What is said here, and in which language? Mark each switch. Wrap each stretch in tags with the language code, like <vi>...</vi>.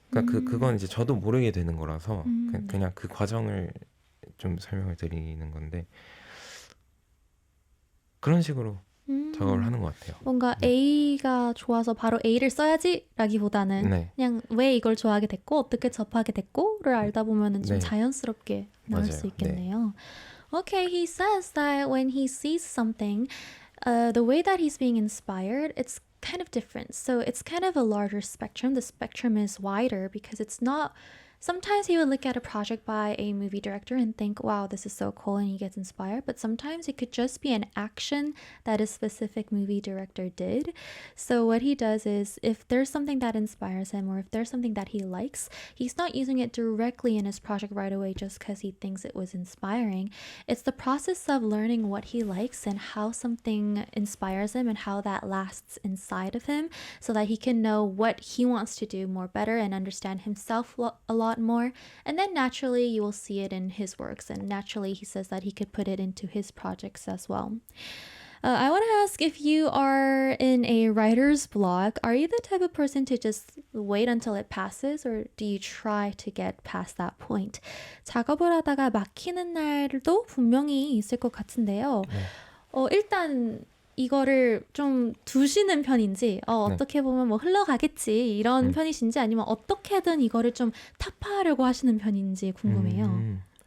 <ko>그러니까 그건 이제 저도 모르게 되는 거라서 그냥 그 과정을 좀 설명을 드리는 건데 그런 식으로 작업을 하는 것 같아요. 뭔가 네. A가 좋아서 바로 A를 써야지 라기보다는 네. 그냥 왜 이걸 좋아하게 됐고 어떻게 접하게 됐고를 알다 보면은 좀 네. 자연스럽게 나올 수 맞아요. 있겠네요.</ko> <en>Okay, he says that when he sees something, the way that he's being inspired, it's kind of different. So it's kind of a larger spectrum. The spectrum is wider because it's not. Sometimes he would look at a project by a movie director and think, wow, this is so cool, and he gets inspired. But sometimes it could just be an action that a specific movie director did. So what he does is if there's something that inspires him or if there's something that he likes, he's not using it directly in his project right away just because he thinks it was inspiring. It's the process of learning what he likes and how something inspires him and how that lasts inside of him so that he can know what he wants to do more better and understand himself a lot more. And then naturally you will see it in his works, and naturally he says that he could put it into his projects as well. I want to ask, if you are in a writer's block, are you the type of person to just wait until it passes, or do you try to get past that point?</en> <ko>작업을 하다가 막히는 날도 분명히 있을 것 같은데요. 일단 이거를 좀 두시는 편인지 어떻게 보면 뭐 흘러가겠지 이런 편이신지 아니면 어떻게든 이거를 좀 타파하려고 하시는 편인지 궁금해요.</ko>